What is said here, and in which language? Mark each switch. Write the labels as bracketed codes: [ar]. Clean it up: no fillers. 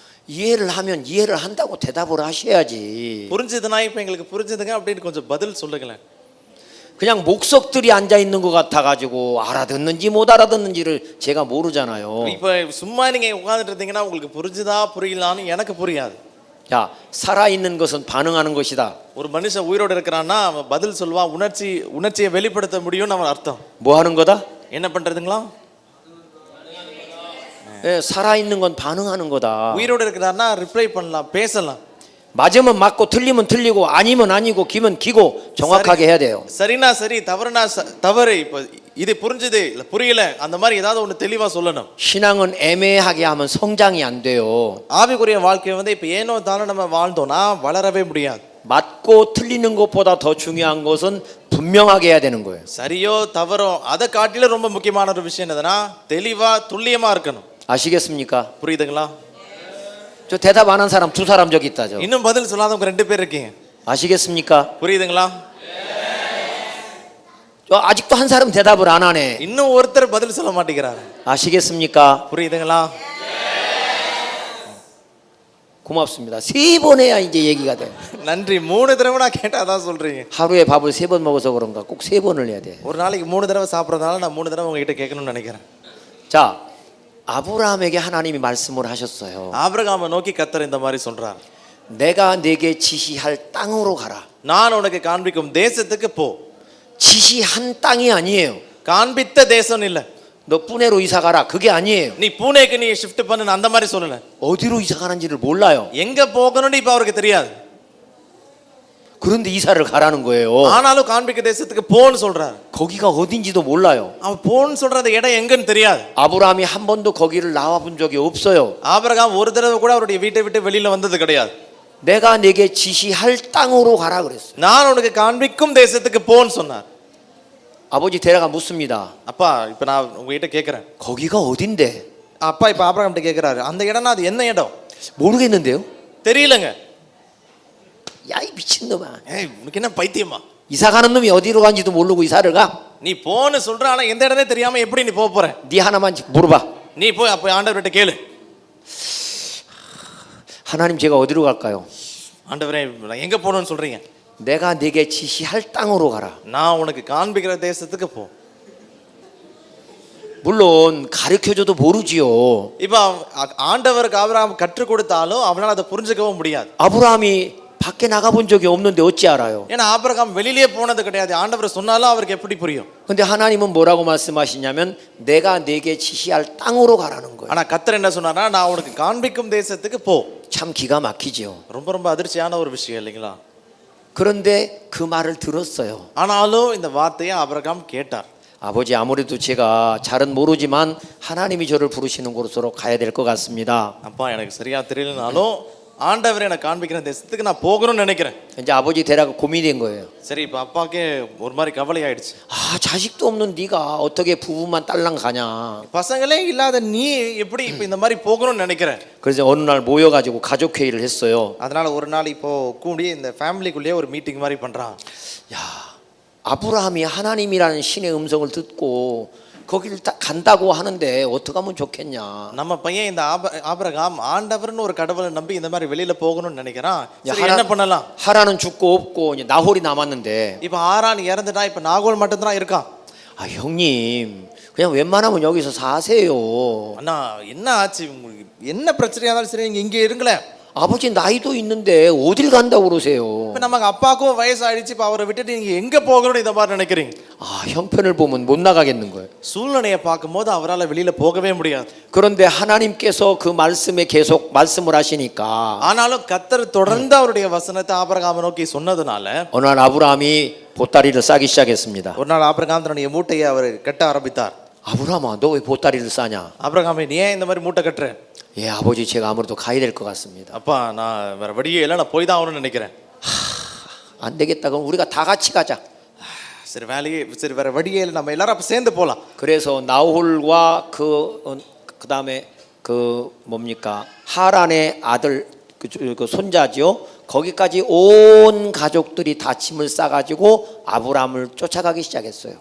[ko] 이해를 하면 이해를 한다고 대답을 하셔야지. [ta] புரிஞ்சதுனா இப்போ எங்களுக்கு புரிஞ்சதுங்க அப்படின்னு கொஞ்சம் பதில் சொல்லுங்களேன். [ko] 그냥 목석들이 앉아 있는 것 같아 가지고 알아듣는지 못 알아듣는지를 제가 모르잖아요. [ta] இப்போ சும்மா நீங்க உட்கார்ந்துட்டு இருந்தீங்கன்னா உங்களுக்கு புரிஞ்சுதா புரியலான்னு எனக்கு புரியாது. [ko] 자, 살아 있는 것은 반응하는 것이다. [ta] ஒரு மனுஷன் உயிரோட இருக்கறான்னா அவன் பதில் சொல்வான். உணர்ச்சியை வெளிப்படுத்த முடியும்னு அவன் அர்த்தம். [ko] 뭐 하는 거다? [ta] என்ன பண்றதுங்களா? [ko] 예, 살아 있는 건 반응하는 거다. [ta] உயிரோட இருக்கறான்னா ரிப்ளை பண்ணலாம், பேசலாம். [ko] 맞으면 맞고 틀리면 틀리고 아니면 아니고 기면 기고 정확하게 해야 돼요. [ta] சரினா சரி தவறுனா தவறு. இப்போ இது புரிஞ்சுது இல்ல புரியல அந்த மாதிரி ஏதாவது ஒன்னு தெளிவா சொல்லணும். [ko] 신앙은 애매하게 하면 성장이 안 돼요. [ta] ஆவிக்குரிய வாழ்க்கை வந்து இப்போ ஏனோ தானோ நம்ம வாழ்ந்தோம்னா வளரவே முடியாது. [ko] 맞고 틀리는 것보다 더 중요한 것은 분명하게 해야 되는 거예요. [ta] சரியோ தவறோ அதை காட்டிலும் ரொம்ப முக்கியமான ஒரு விஷயம் என்னதுன்னா தெளிவா துல்லியமா இருக்கணும். [ko] 아시겠습니까? [ta] புரியுதுங்களா? [ko] 저 대답 안 한 사람 두 사람 저기 있다. 저. [ta] இன்னும் பதில் சொல்லாதவங்க ரெண்டு பேர் இருக்கீங்க. [ko] 아시겠습니까? [ta] புரியுதுங்களா? [ko] 저 아직도 한 사람 대답을 안 하네. [ta] இன்னும் ஒருத்தர் பதில் சொல்ல மாட்டேங்கிறாரு. [ko] 아시겠습니까? [ta] புரியுதுங்களா? [ko] 고맙습니다. 세 번 해야 이제 얘기가 돼. [ta] நன்றி. 3 தடவை நான் கேட்டா அதான் சொல்றீங்க. [ko] 하루에 밥을 3번 먹어서 그런가 꼭 3번을 해야 돼. [ta] ஒரு நாளைக்கு 3 தடவை சாப்பிடுறதால நான் 3 தடவை உங்ககிட்ட கேட்கணும்னு நினைக்கிறேன். [ko] 자, 아브라함에게 하나님이 말씀을 하셨어요. [ta] ஆபிரகாமை நோக்கி கர்த்தர் இந்த மாதிரி சொல்றார். [ko] 내가 내게 지시할 땅으로 가라. [ta] நான் உனக்கு காண்பிக்கும் தேசத்துக்கு போ. [ko] 지시한 땅이 아니에요. [ta] காண்பித்த தேசம் இல்ல. [ko] 너 푸네로 이사 가라. 그게 아니에요. [ta] நீ பூனேக்கு நீ ஷிஃப்ட் பண்ணு அந்த மாதிரி சொல்லல. [ko] 어디로 이사 가는지를 몰라요. [ta] எங்க போகணும்னு இப்ப அவருக்கு தெரியாது. [ko] 그런데 이사를 가라는 거예요. [ta] ஆனாலும் காண்பிக்க தேசத்துக்கு போன்னு சொல்றாரு. [ko] 거기가 어딘지도 몰라요. [ta] அவன் போன்னு சொல்ற அந்த இடம் எங்கன்னு தெரியாது. [ko] 아브라함이 한 번도 거기를 나와 본 적이 없어요. [ta] ஆபிரகாம் ஒரு தடவை கூட அவருடைய வீட்டை விட்டு வெளியில வந்தது கிடையாது. [ko] 내가 네게 지시할 땅으로 가라 그랬어요. [ta] நான் உனக்கு காண்பிக்கும் தேசத்துக்கு போன்னு சொன்னார். [ko] 아버지 데려가 묻습니다. [ta] அப்பா இப்ப நான் உங்ககிட்ட கேக்குறேன். [ko] 거기가 어딘데? [ta] அப்பா இப்ப ஆபிரகாம் கிட்ட கேக்குறாரு. அந்த இடம்னா அது என்ன இடம்? [ko] 모르겠는데요. [ta] தெரியலங்க. [ko] 야 이 미친놈아. [ta] ஏய் உனக்கு என்ன பைத்தியமா? [ko] 이사 가는 놈이 어디로 간지도 모르고 이사를 가? [ta] நீ போன்னு சொல்ற ஆனா எந்த இடமே தெரியாம எப்படி நீ போக போற? [ko] 네 하나만 물어봐. [ta] நீ போய் அப்ப ஆண்டவர்கிட்ட கேளு. [ko] 하나님 제가 어디로 갈까요? [ta] ஆண்டவரே நான் எங்க போகணும்னு சொல்றீங்க? [ko] 내가 네게 지시할 땅으로 가라. [ta] நான் உனக்கு காண்பிக்கிற தேசத்துக்கு போ. [ko] 물론 가르쳐줘도 모르지요. [ta] இப்ப ஆண்டவருக்கு ஆபிரகாம் கற்றுக் கொடுத்தாலும் அவனால அதை புரிஞ்சுக்கவும் முடியாது. [ko] 아브라함이 밖에 나가본 적이 없는데 어찌 알아요? [ta] ஏன்னா ஆபிரகாம் வெளியிலே போனது கிடையாது. ஆண்டவர் சொன்னாலும் அவருக்கு எப்படி புரியும்? [ko] 근데 하나님은 뭐라고 말씀하시냐면 내가 네게 지시할 땅으로 가라는 거예요. [ta] ஆனா கர்த்தர் என்ன சொன்னார்னா நான் உனக்கு காண்பிக்கும் தேசத்துக்கு போ. [ko] 참 기가 막히지요. [ta] ரொம்ப ரொம்ப அதிர்ச்சியான ஒரு விஷயம் இல்லைங்களா? [ko] 그런데 그 말을 들었어요. [ta] ஆனாலும் இந்த வார்த்தையை ஆபிரகாம் கேட்டார். [ko] 아버지 아무래도 제가 잘은 모르지만 하나님이 저를 부르시는 곳으로 가야 될 것 같습니다. [ta] அப்பா எனக்கு சரியா தெரியலனாலும் ஆண்டவர் எனக்கு காண்பிக்கிற தேசத்துக்கு நான் போகணும்னு நினைக்கிறேன். [ko] 이제 아버지 대라가 고민이 된 거예요. [ta] சரி இப்ப அப்பாக்கே ஒரு மாதிரி கவலை ஆயிடுச்சு. [ko] 아 자식도 없는 네가 어떻게 부부만 딸랑 가냐. [ta] பசங்களே இல்லாத நீ எப்படி இப்ப இந்த மாதிரி போகணும்னு நினைக்கிற? [ko] 그래서 어느 날 모여가지고 가족 회의를 했어요. [ta] அதனால ஒரு நாள் இப்போ கூடி இந்த ஃபேமிலிக்குள்ளேயே ஒரு மீட்டிங் மாதிரி பண்றான். [ko] 야 아브라함이 하나님이라는 신의 음성을 듣고 거기를 간다고 하는데 어떻게 하면 좋겠냐. [ta] நம்ம பையன் இந்த ஆபிரகாம் ஆண்டவர்னு ஒரு கடவுளை நம்பி இந்த மாதிரி வெளியில போகணும்னு நினைக்கிறான். சரி என்ன பண்ணலாம்? [ko] 하란은 죽고 없고 이제 나홀이 남았는데. [ta] இப்ப ஆரான் இறந்துட்டா இப்ப நாகோல் மட்டும் தான் இருக்கான். [ko] 아 형님 그냥 웬만하면 여기서 사세요. [ta] அண்ணா என்ன ஆச்சு உங்களுக்கு? என்ன பிரச்சனையா இருந்தாலும் சரி நீங்க இங்கே இருங்களேன். [ko] 아버지 나이도 있는데 어딜 간다고 그러세요? [ta] இப்ப நமக்கு அப்பாக்கும் வயசாயிடுச்சு. இப்ப அவரை விட்டுட்டு நீங்க எங்க போகணும்னு இந்த மாதிரி நினைக்கிறீங்க? [ko] 아 형편을 보면 못 나가겠는 거예요. [ta] சூழ்நிலையை பார்க்கும்போது அவரால் வெளியில போகவே முடியாது. [ko] 그런데 하나님께서 그 말씀에 계속 말씀을 하시니까 [ta] ஆனாலும் கர்த்தர் தொடர்ந்து அவருடைய வசனத்தை ஆபிரகாமை நோக்கி சொன்னதுனால [ko] 어느 날 아브라함이 보따리를 싸기 시작했습니다. [ta] ஒரு நாள் ஆபிரகாம் தன்னுடைய மூட்டையை அவர் கட்ட ஆரம்பித்தார். [ko] 아브라함아 너 왜 보따리를 싸냐? [ta] ஆபிரகாமே நீ ஏன் இந்த மாதிரி மூட்டை கட்டுற? [ko] 예 아버지 제가 아무래도 가야 될 것 같습니다. [ta] அப்பா நான் வேற வழியே இல்லை, நான் போய் தான் ஆகணும்னு நினைக்கிறேன். [ko] 안 되겠다 그럼 우리가 다 같이 가자. [ta] சரி வேலையே சரி வேற வழியே இல்லை, நம்ம எல்லாரும் அப்ப சேர்ந்து போலாம். [ko] 그래서 나홀과 그다음에 그 뭡니까 하란의 아들 그 손자지요. 거기까지 온 가족들이 다 짐을 싸가지고 아브라함을 쫓아가기 시작했어요.